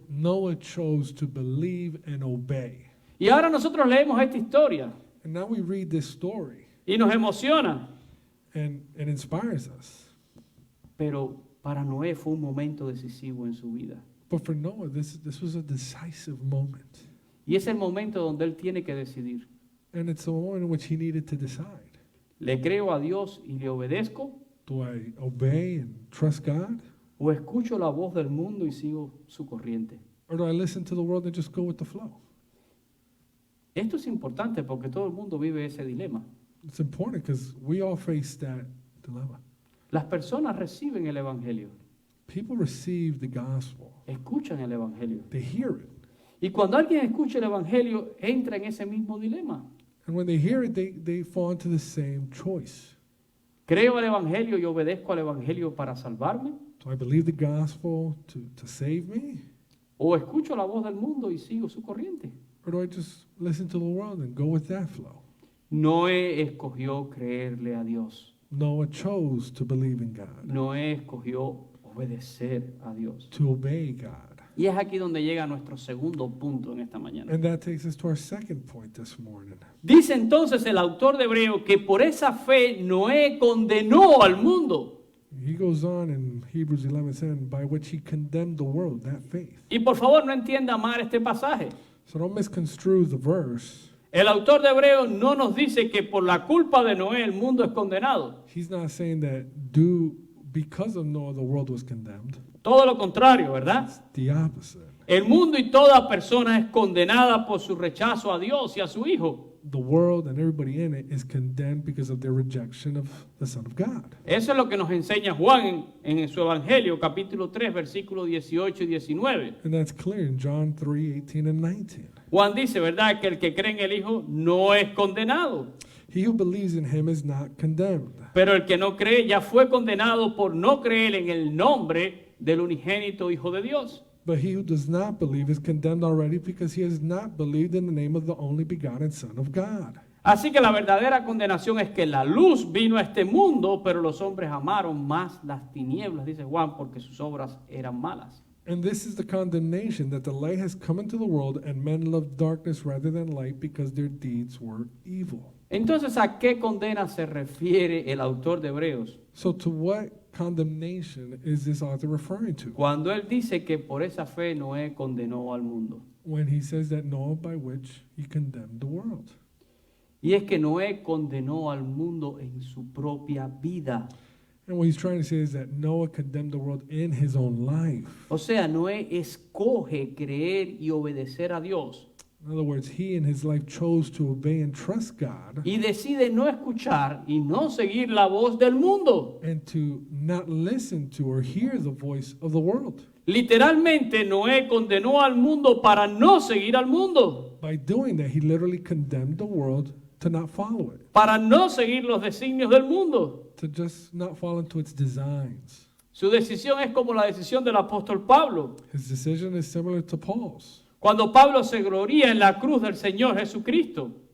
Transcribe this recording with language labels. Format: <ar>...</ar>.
<en>Noah chose to believe and obey.</en> <es>Y ahora nosotros leemos esta historia</es> <en>And now we read this story,</en> <es>y nos emociona,</es> <en>and it inspires us.</en> <es>pero para Noé fue un momento decisivo en su vida.</es> <en>But for Noah, this was a decisive moment.</en> <es>Y es el momento donde él tiene que decidir.</es> <en>And it's a moment in which he needed to decide.</en> <es>¿Le creo a Dios y le obedezco?</es> <en>Do I obey and trust God?</en> <es>¿O escucho la voz del mundo y sigo su corriente?</es> <en>Or do I listen to the world and just go with the flow?</en> <es>Esto es importante porque todo el mundo vive ese dilema.</es> <en>It's important because we all face that dilemma.</en> <es>Las personas reciben el Evangelio,</es> <en>People receive the gospel.</en> <es>escuchan el Evangelio.</es> <en>They hear it.</en> <es>Y cuando alguien escucha el Evangelio, entra en ese mismo dilema.</es> <en>And when they hear it, they fall into the same choice.</en> <es>¿Creo el Evangelio y obedezco al Evangelio para salvarme?</es> <en>Do I believe the gospel to save me?</en> <es>¿O escucho la voz del mundo y sigo su corriente?</es> <en>Or do I just listen to the world and go with that flow?</en> <es>Noé escogió creerle a Dios.</es> <en>Noah chose to believe in God,</en> <es>Noé escogió obedecer a Dios.</es> <en>to obey God.</en> <es>Y es aquí donde llega nuestro segundo punto en esta mañana.</es> <en>And that takes us to our second point this morning.</en> <es>Dice entonces el autor de Hebreo que por esa fe Noé condenó al mundo.</es> <en>He goes on in Hebrews 11:10, by which he condemned the world, that faith.</en> <es>Y por favor no entienda mal este pasaje.</es> <en>So don't misconstrue the verse.</en> <es>El autor de Hebreo no nos dice que por la culpa de Noé el mundo es condenado.</es> <en>He's not saying that because of Noah the world was condemned.</en> <es>Todo lo contrario, ¿verdad?</es> <en>It's the opposite.</en> <es>El mundo y toda persona es condenada por su rechazo a Dios y a su Hijo.</es> <en>The world and everybody in it is condemned because of their rejection of the Son of God.</en> <es>Eso es lo que nos enseña Juan en su Evangelio, capítulo 3, versículos 18 y 19.</es> <en>And that's clear in John 3:18 and 19.</en> <es>Juan dice, ¿verdad?, que el que cree en el Hijo no es condenado.</es> <en>He who believes in him is not condemned.</en> <es>Pero el que no cree ya fue condenado por no creer en el nombre del unigénito Hijo de Dios.</es> <en>But he who does not believe is condemned already because he has not believed in the name of the only begotten Son of God.</en> <es>Así que la verdadera condenación es que la luz vino a este mundo, pero los hombres amaron más las tinieblas, dice Juan, porque sus obras eran malas.</es> <en>And this is the condemnation, that the light has come into the world, and men loved darkness rather than light because their deeds were evil.</en> <es>Entonces, ¿a qué condena se refiere el autor de Hebreos</es> <en>So to what condemnation is this author referring to</en> <es>cuando él dice que por esa fe Noé condenó al mundo?</es> <en>when he says that Noah by which he condemned the world?</en> <es>Y es que Noé condenó al mundo en su propia vida.</es> <en>And what he's trying to say is that Noah condemned the world in his own life.</en> <es>O sea, Noé escoge creer y obedecer a Dios</es> <en>In other words, he in his life chose to obey and trust God</en> <es>y decide no escuchar y no seguir la voz del mundo.</es> <en>and to not listen to or hear the voice of the world.</en> <es>Literalmente, Noé condenó al mundo para no seguir al mundo,</es> <en>By doing that, he literally condemned the world to not follow it,</en> <es>para no seguir los designios del mundo.</es> <en>to just not fall into its designs.</en> <es>Su decisión es como la decisión del apóstol Pablo.</es> <en>His decision is similar to Paul's.</en> <es>Cuando Pablo se gloría en la cruz del Señor Jesucristo,</es>